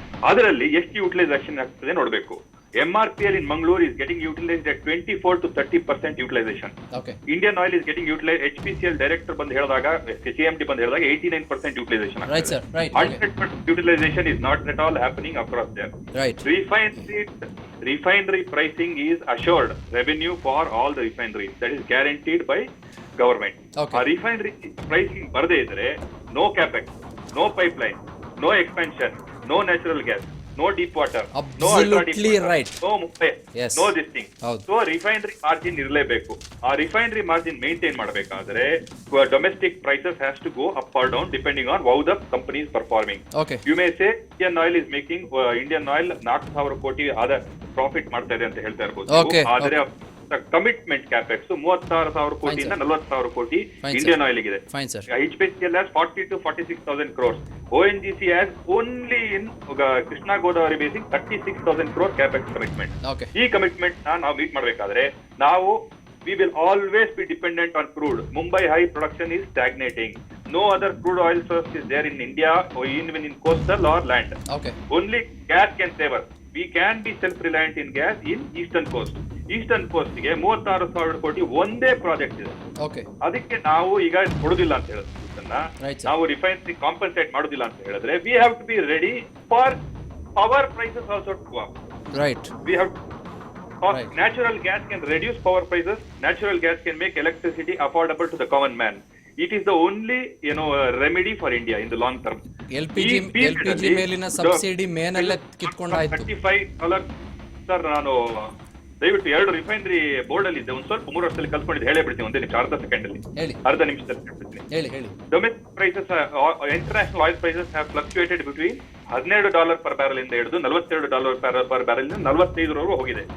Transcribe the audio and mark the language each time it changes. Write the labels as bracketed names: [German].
[Kannada] ಅದರಲ್ಲಿ ಎಷ್ಟು ಯುಟಿಲೈಸೇಷನ್ ಆಗ್ತದೆ ನೋಡ್ಬೇಕು. [English] MRPL in Mangalore is getting utilized at 24 to 30% utilization. Okay. Indian Oil is getting utilized. [Kannada] HPCL director ಬಂದು ಹೇಳಿದಾಗ, CMD ಬಂದು ಹೇಳಿದಾಗ 89% utilization. [English] Right, sir. Right. 100% utilization is not at all happening across there. Right. Refinery pricing is assured revenue for all the refineries. That is guaranteed by government. Okay. [Kannada] ಆ refinery pricing ಬರದೇ ಇದ್ರೆ [English] no capex, no pipeline, no expansion, no natural gas, no deep water, no ultra deep Absolutely water, right. no Mumbai, Yes. no this thing. [Kannada] ಹೌದು. [English] So refinery margin [Kannada] ಇರಲೇಬೇಕು. ಆ [English] refinery margin maintain [Kannada] ಮಾಡಬೇಕಾದ್ರೆ [English] domestic prices has to go up or down depending on how the company is performing. Okay. You may say Indian Oil is making Indian Oil 4,000 ಕೋಟಿ [Kannada] ಆದ profit ಮಾಡ್ತಾ ಇದೆ ಅಂತ ಹೇಳ್ತಾ ಇರ್ಬೋದು. [English] Okay. [Kannada] ಆದ್ರೆ ಕಮಿಟ್ಮೆಂಟ್ ಕ್ಯಾಪೆಕ್ಸ್ 36,000 ಕೋಟಿಯಿಂದ 40,000 ಕೋಟಿ ಇಂಡಿಯನ್ ಆಯಿಲ್ ಗಿದೆ. [English] Fine, sir. HPCL has 40 to 46,000 crores. ONGC has only in Krishna Godavari basin 36,000 crore capex commitment. Okay. [Kannada] ಈ ಕಮಿಟ್ಮೆಂಟ್ ನಾವು ಮೀಟ್ ಮಾಡಬೇಕಾದ್ರೆ ನಾವು [English] we will always be dependent on crude. Mumbai high production is stagnating. No other crude oil source is there in India or even in coastal or land. Okay. Only gas can save us. We can be self-reliant in gas in eastern coast. [Kannada] Eastern coast ಗೆ 36,000 ಕೋಟಿ ಒಂದೇ project ಇದೆ. [English] Okay. [Kannada] ಅದಕ್ಕೆ ನಾವು ಈಗ ಕೊಡುದಿಲ್ಲ ಅಂತ ಹೇಳಿದ್ರೆ [English] Right, sir. [Kannada] ನಾವು ರಿಫೈನರಿ ಕಾಂಪನ್ಸೇಟ್ ಮಾಡುದಿಲ್ಲ ಅಂತ ಹೇಳಿದ್ರೆ [English] We have to be ready for power prices also to go up. Right. We have Right. natural gas can reduce power prices. Natural gas can make electricity affordable to the common man. It is the only remedy for India in the long term. [Kannada] LPG ಮೇಲಿನ subsidy ಮೇನಲ್ಲೇ ಕಿತ್ಕೊಂಡಾಯ್ತು. [English] $35 sir. [Kannada] ನಾನು ದಯವಿಟ್ಟು 2 refinery board ಅಲ್ಲಿ ಇದೆ. ಒಂದ್ ಸ್ವಲ್ಪ 3 ವರ್ಷದಲ್ಲಿ ಕಲ್ತ್ಕೊಂಡಿದ್ದು ಹೇಳೇ ಬಿಡ್ತೀನಿ. ಒಂದೇ ನಿಮಿಷ, ಅರ್ಧ ಸೆಕೆಂಡ್ ಹೇಳಿ. ಅರ್ಧ ನಿಮಿಷದಲ್ಲಿ ಹೇಳ್ಬಿಡ್ತೀನಿ. ಹೇಳಿ. [English] domestic prices, international oil prices have fluctuated between $12 per barrel [Kannada] ಇಂದ ಹಿಡಿದು [English] $42 per barrel [Kannada] ಇಂದ 45 ಹೋಗಿದೆ.